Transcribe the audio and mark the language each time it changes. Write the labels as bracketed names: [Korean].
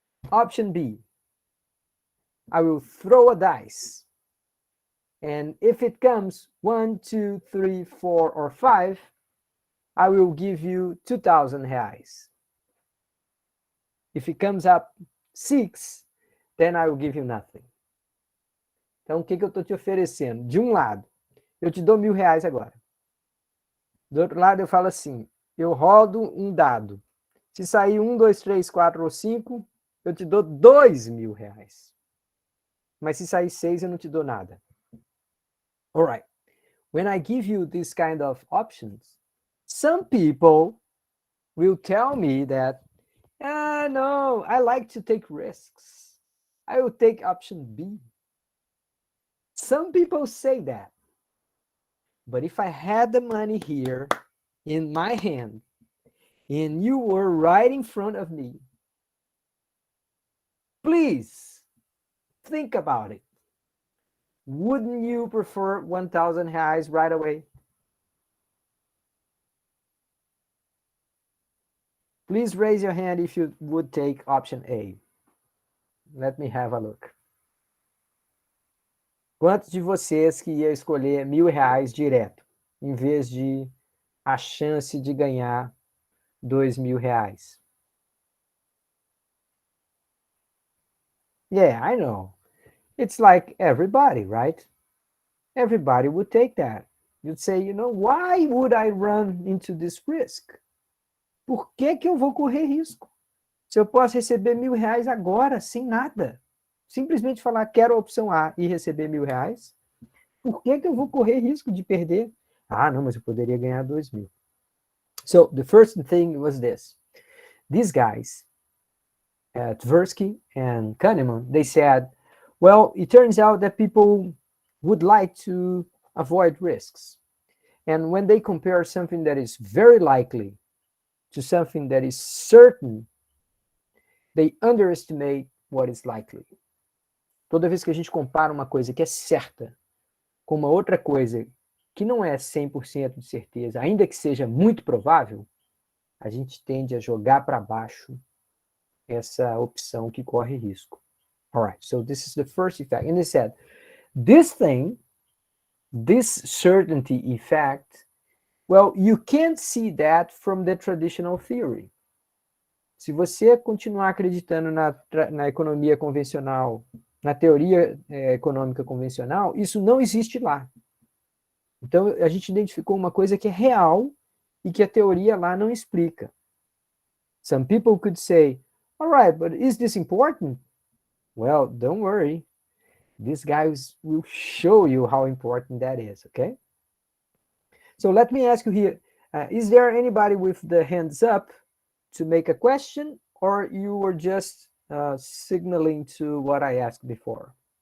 [English] Option B, I will throw a dice. And if it comes 1, 2, 3, 4, or 5, I will give you 2,000 reais. If it comes up 6, then I will give you nothing. [Portuguese] Então, o que eu estou te oferecendo? De um lado, eu te dou R$1.000 agora. Do outro lado, eu falo assim, eu rodo um dado. Se sair 1, 2, 3, 4 ou 5, eu te dou R$2.000. Mas se sair 6, eu não te dou nada. [English] All right. When I give you this kind of options, some people will tell me that, no, I like to take risks. I will take option B. Some people say that. But if I had the money here in my hand and you were right in front of me, please think about it. Wouldn't you prefer 1,000 reais right away? Please raise your hand if you would take option A. Let me have a look. [Portuguese] Quantos de vocês que ia escolher R$1.000 direto, em vez de a chance de ganhar R$2.000? [English] Yeah, I know. It's like everybody, right? Everybody would take that. You'd say, why would I run into this risk? [Portuguese] Por que eu vou correr risco? Se eu posso receber R$1.000 agora, sem nada. Simplesmente falar, quero a opção A e receber R$1.000. Por que eu vou correr risco de perder? Ah, não, mas eu poderia ganhar 2.000. [English] So, the first thing was this. These guys, Tversky and Kahneman, they said, well, it turns out that people would like to avoid risks. And when they compare something that is very likely to something that is certain, they underestimate what is likely. [Portuguese] Toda vez que a gente compara uma coisa que é certa com uma outra coisa que não é 100% de certeza, ainda que seja muito provável, a gente tende a jogar para baixo essa opção que corre risco. [English] All right, so this is the first effect. And they said, this thing, this certainty effect, well, you can't see that from the traditional theory. [Portuguese] Se você continuar acreditando na economia convencional na teoria econômica convencional, isso não existe lá. Então, a gente identificou uma coisa que é real e que a teoria lá não explica. [English] Some people could say, all right, but is this important? Well, don't worry. These guys will show you how important that is, okay? So let me ask you here, is there anybody with the hands up to make a question, or you were just signaling to what I asked before?